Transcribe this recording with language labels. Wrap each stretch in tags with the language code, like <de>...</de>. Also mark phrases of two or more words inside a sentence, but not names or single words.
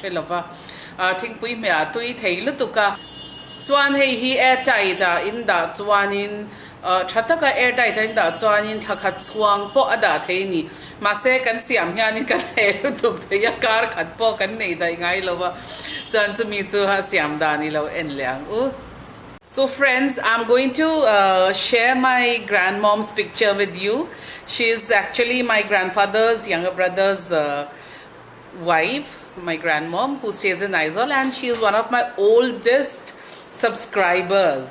<lus>shelova thingpui me atui thei lu tu ka chuan hei hi airtight in da chuanin thataka airtight in da chuanin thakha chuang po ada theini mase kan siam hianin kan he lu tu theya kar khat po kan nei dai ngai lova chan chu mi chu ha siam da ni lo en liang</lus> <en>So friends, I'm going to share my grandmom's picture with you. She is actually my grandfather's younger brother's wife, my grandmom, who stays in Aizawl, and she is one of my oldest subscribers.</en>